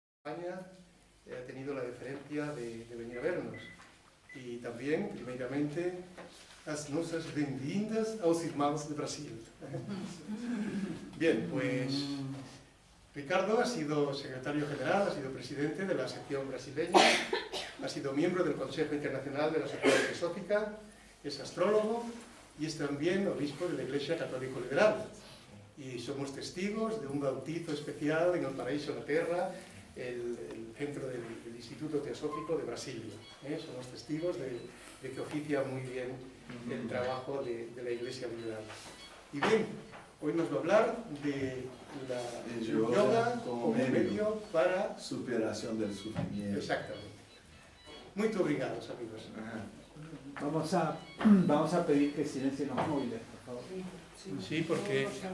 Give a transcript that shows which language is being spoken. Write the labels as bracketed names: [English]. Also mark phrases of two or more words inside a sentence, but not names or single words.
[Spanish] España ha tenido la deferencia de venir a vernos. [Galician] E tamén, primeiramente, as nosas benvindas aos irmãos de Brasil. [Spanish] Bien, pues Ricardo ha sido secretario general, ha sido presidente de la sección brasileña, ha sido miembro del Consejo Internacional de la Sociedad Teosófica, es astrólogo y es también obispo de la Iglesia Católica Liberal. Y somos testigos de un bautizo especial en el Paraíso na Terra, el centro del Instituto Teosófico de Brasilia. Somos testigos de que oficia muy bien el trabajo de la Iglesia Liberal. Y bien, hoy nos va a hablar de la yoga como medio para superación del sufrimiento. Exactamente. [Portuguese] Muito obrigados, amigos. [Spanish] Vamos a pedir que silencien los móviles, por favor. Sí, porque